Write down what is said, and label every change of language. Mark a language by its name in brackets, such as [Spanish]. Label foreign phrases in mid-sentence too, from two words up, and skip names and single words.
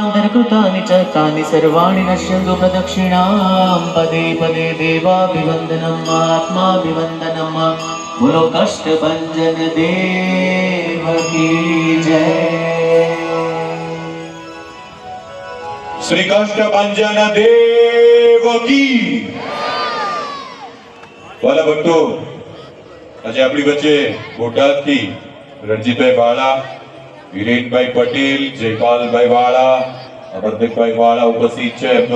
[Sanskrit] कृतानि च तानि सर्वाणि नश्यन्तु प्रदक्षिणां पदे पदे देवाभिवन्दनम् आत्माभिवन्दनम् [Hindi] बोलो कष्टभञ्जन देव की जय। [Gujarati] શ્રી કષ્ટભંજન દેવ કી વાલા ભક્તો, આજે આપણી વચ્ચે બોટાદથી રણજીતભાઈ વાળા, વિરેનભાઈ પટેલ, જયપાલભાઈ વાળા, અમરદેવભાઈ વાળા ઉપસ્થિત છે.